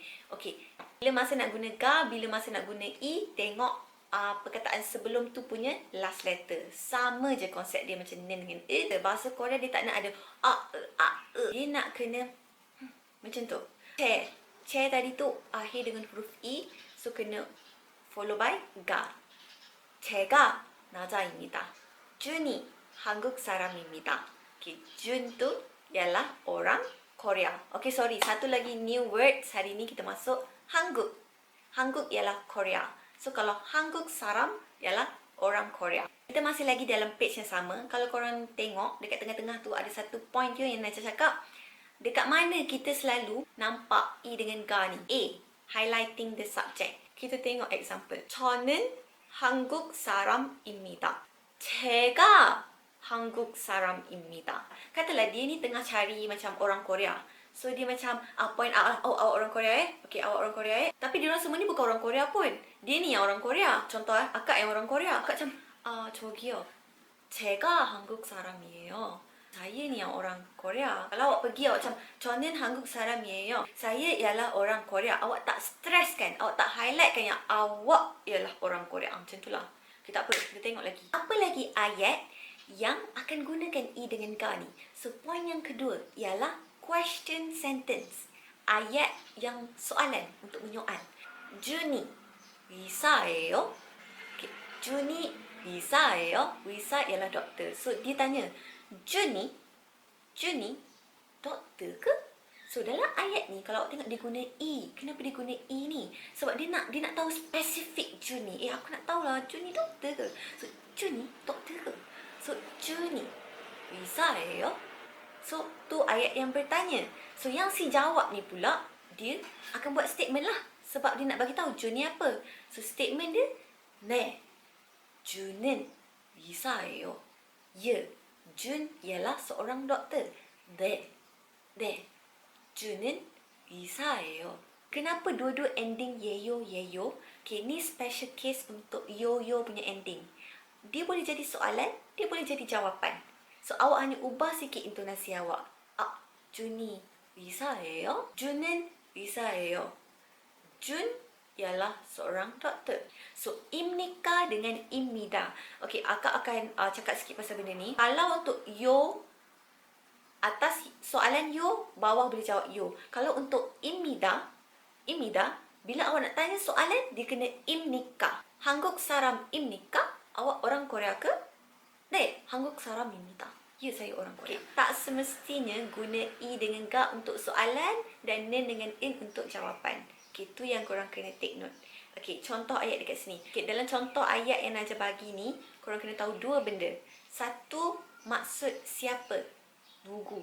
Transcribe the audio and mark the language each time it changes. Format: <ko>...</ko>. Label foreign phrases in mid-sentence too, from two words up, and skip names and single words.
<ms>Okay, bila masa nak guna ga, bila masa nak guna i, tengok perkataan sebelum tu punya</ms> <en>last letter.</en> <ms>Sama je konsep dia macam nen dengan e. Bahasa Korea dia tak nak ada Dia nak kena macam tu. Che. Che tadi tu akhir dengan huruf i, so kena</ms> <en>follow by</en> <ms>ga.</ms> <ko>제가 나자입니다. 준이 한국 사람입니다.</ko> <ms>Okay, Jun tu ialah orang Korea. Okay, sorry. Satu lagi</ms> <en>new word.</en> <ms>Hari ni kita masuk Hanguk. Hanguk ialah Korea. So, kalau Hanguk saram ialah orang Korea. Kita masih lagi dalam page yang sama. Kalau korang tengok, dekat tengah-tengah tu ada satu point tu yang Najah cakap. Dekat mana kita selalu nampak i dengan ga ni? A.</ms> <en>Highlighting the subject.</en> <ms>Kita tengok example.</ms> <ko>저는 한국 사람입니다. 제가 한국 사람입니다.</ko> <ms>Katalah dia ni tengah cari macam orang Korea. So dia macam point out, awak orang Korea Okay, awak orang Korea Tapi diorang semua ni bukan orang Korea pun. Dia ni yang orang Korea. Contoh akak yang orang Korea. Akak macam,</ms> <ko>저기요. 제가 한국 사람이에요.</ko> <ms>Saya ni yang orang Korea. Kalau awak pergi, awak macam,</ms> <ko>저는 한국 사람이에요.</ko> <ms>Saya ialah orang Korea. Awak tak stress kan? Awak tak highlight kan yang awak ialah orang Korea. Macam tu lah. Okay, tak apa. Kita tengok lagi. Apa lagi ayat yang akan gunakan i dengan ga ni? So, point yang kedua ialah</ms> <en>question sentence.</en> <ms>Ayat yang soalan untuk menyoal.</ms> <ko>준이 의사예요? Okay. 준이 의사예요? 의사</ko> <ms>ialah doktor. So, dia tanya, Junny doktor ke? So dalam ayat ni kalau awak tengok dia guna i. Kenapa dia guna i ni? Sebab dia nak tahu spesifik Junny. Aku nak tahu lah Junny doktor ke? So Junny doktor ke? So Junny 의사예요? So tu ayat yang bertanya. So yang si jawab ni pula dia akan buat statement lah. Sebab dia nak bagi tahu Junny apa. So statement dia</ms> <ko>네 준은 의사예요.</ko> <ms>Ya, Jun ialah seorang doktor. 네, 준은 의사예요. Kenapa dua-dua ending yeyo? Okay, ni</ms> <en>special case</en> <ms>untuk yo punya ending. Dia boleh jadi soalan, dia boleh jadi jawapan. So awak hanya ubah sikit intonasi awak.</ms> <ko>준이 의사예요? 준은 의사예요.</ko> <ms>Jun ialah seorang doktor. So, imnika dengan imida. Okey, akak akan cakap sikit pasal benda ni. Kalau untuk yo, atas soalan yo, bawah boleh jawab yo. Kalau untuk imida, bila awak nak tanya soalan, dia kena imnika.</ms> <ko>한국 사람입니까?</ko> <ms>Awak orang Korea ke?</ms> <ko>네, 한국 사람입니다.</ko> <ms>Ya, saya orang Korea. Okay. Tak semestinya guna i dengan ga untuk soalan dan nen dengan in untuk jawapan. Itu yang korang kena</ms> <en>take note.</en> <ms>Okay, contoh ayat dekat sini. Okay, dalam contoh ayat yang Najah bagi ni, korang kena tahu dua benda. Satu, maksud siapa? Nugu.</ms>